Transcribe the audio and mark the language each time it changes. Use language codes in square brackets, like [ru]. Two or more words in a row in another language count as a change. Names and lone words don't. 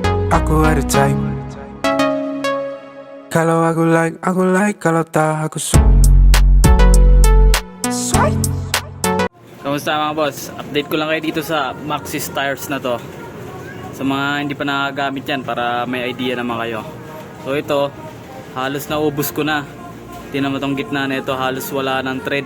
[ms] aku ada type. Kalau aku like, kalau tak aku swipe. [tl] Kamusta mga boss? Update ko lang kayo dito sa Maxxis tires na to. Sa mga hindi pa nagagamit yan para may idea naman kayo. So ito, halos naubos ko na. Tingnan mo tong gitna na ito, halos wala ng thread.